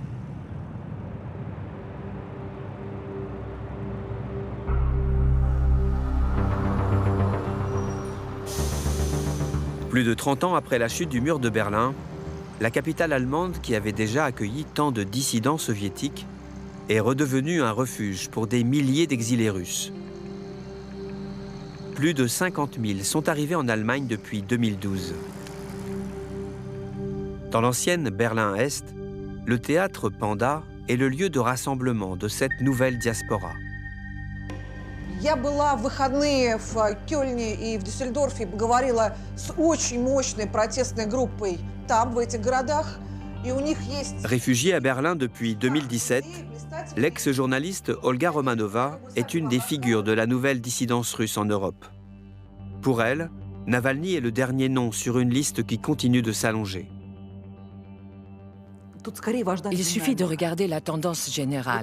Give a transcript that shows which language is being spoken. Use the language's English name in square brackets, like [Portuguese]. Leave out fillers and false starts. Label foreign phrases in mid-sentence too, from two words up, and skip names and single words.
[French] Plus de 30 ans après la chute du mur de Berlin, la capitale allemande, qui avait déjà accueilli tant de dissidents soviétiques, est redevenue un refuge pour des milliers d'exilés russes. Plus de 50 000 sont arrivés en Allemagne depuis 2012. Dans l'ancienne Berlin-Est, le théâtre Panda est le lieu de rassemblement de cette nouvelle diaspora. [Russian] Я была в выходные в Кёльне и в Дюссельдорфе, говорила с очень мощной протестной группой там, в этих городах, и у них есть... [French] Réfugiée à Berlin depuis 2017, l'ex-journaliste Olga Romanova est une des figures de la nouvelle dissidence russe en Europe. Pour elle, Navalny est le dernier nom sur une liste qui continue de s'allonger. Il suffit de regarder la tendance générale.